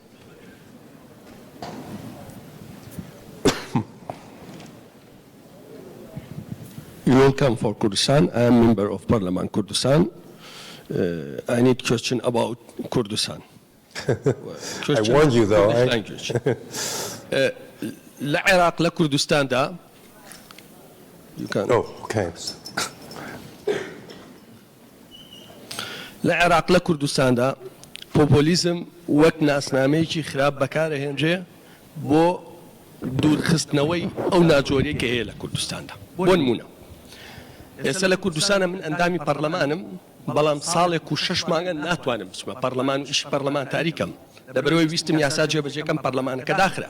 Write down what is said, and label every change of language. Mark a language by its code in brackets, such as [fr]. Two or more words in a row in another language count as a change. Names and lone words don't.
[en] You're welcome for Kurdistan. I am member of Parliament Kurdistan. I need question about Kurdistan. I warned you though. [ckb] لعراق لكردستان دا. [en] You can. Oh, okay. [ckb] لعراق لكردستان دا پوپولیزم وەک ناسنامەیەکی خراپ بەکارەهێنرێ بۆ دوورخستنەوەی ئەو ناجۆریە کە هەیە لە کوردستاندا. بۆ نمونە ئێستا لە کوردستانە من ئەندامی پەرلەمانم، بەڵام ساڵێک و 6 مانگە ناتوانم بچمە پەرلەمان و ئیشی پەرلەمان تاریکەم لەبەرەوەی ویستم یاسا جێبەجێکەم پەرلەمانەکە داخرا.